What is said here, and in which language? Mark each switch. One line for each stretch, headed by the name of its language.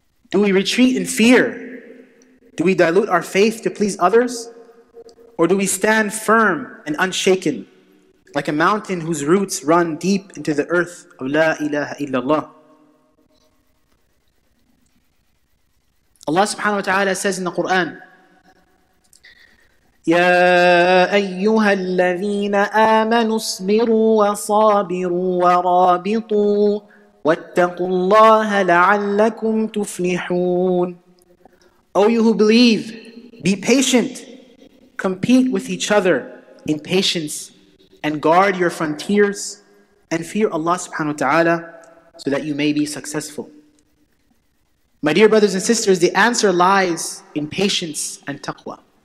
English: Do we retreat in fear? Do we dilute our faith to please others? Or do we stand firm and unshaken, like a mountain whose roots run deep into the earth of La ilaha illallah? Allah subhanahu wa ta'ala says in the Quran,
Arabic: يا أيها الذين آمنوا اصبروا وصابروا ورابطوا واتقوا الله لعلكم تفلحون.
English: O you who believe, be patient, compete with each other in patience, and guard your frontiers, and fear Allah subhanahu wa ta'ala so that you may be successful. My dear brothers and sisters, the answer lies in patience and taqwa.